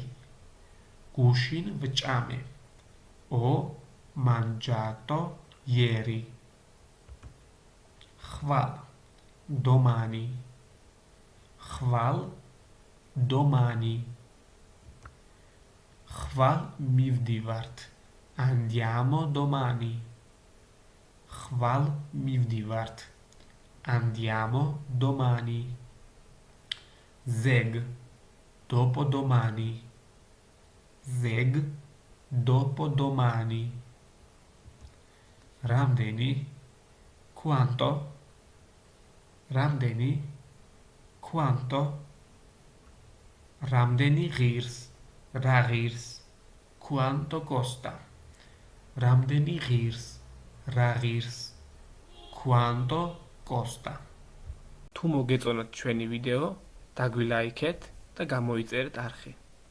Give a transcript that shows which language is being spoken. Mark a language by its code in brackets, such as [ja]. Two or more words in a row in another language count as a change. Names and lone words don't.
[ka] გუშინ ვჭამე. [it] Ho mangiato ieri. [ka] ხვალ. Domani. ხვალ. Domani. ხვალ მივდივართ. [it] Andiamo domani. [ka] ხვალ მივდივართ. [it] Andiamo domani. Zeg. Dopodomani. Zeg. Dopodomani. რამდენი? Quanto? რამდენი? Quanto? [ka] რამდენი ღირს? რა ღირს? [it] Quanto costa? [ka] რამდენი ღირს? რა ღირს? [it] Quanto costa? [ka] თუ მოგეწონათ ჩვენი ვიდეო, დაგვილაიქეთ და გამოიწერეთ არხი.